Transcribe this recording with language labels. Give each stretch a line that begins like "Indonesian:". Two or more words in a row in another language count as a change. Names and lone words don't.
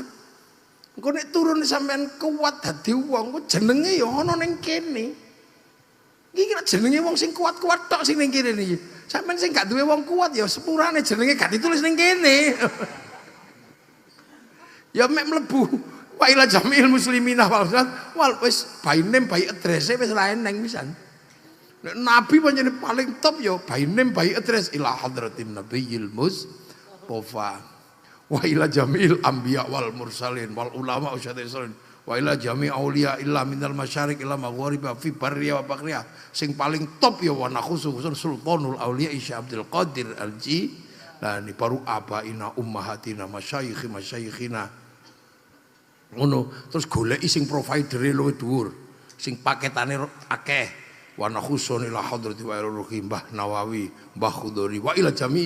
Javanese: Engko nek turun sampean kuat dadi wong, kok jenenge ya ana ning kene. Iki nek jenenge wong sing kuat-kuat tok sing ning kene iki. Sampeyan sing gak duwe wong kuat ya sepurane jenenge gak ditulis ning kene. Ya mek mlebu
Arabic: وإلى جميع المسلمين وال
Javanese: wis
English: by name by address
Javanese: wis ra eneng pisan. Nek nabi pancen paling top ya
English: by name by address
Arabic: إلى حضرة النبي المصطفى وإلى جميع الأنبياء والمرسلين والعلماء الراشدين وإلى جميع الأولياء إلا من المشارق إلى المغرب في البرية والبحرية.
Javanese: Sing paling top ya
Arabic: ونخص سلطان الأولياء Isya Abdul Qadir Al-Jilani baru آبائنا أمهاتنا مشايخنا ngono.
Javanese: Terus goleki sing providere luwih dhuwur, sing paketane akeh.
Arabic: ونخص إلى حضرة وروح Mbah Nawawi Mbah Khudri وإلى جميع.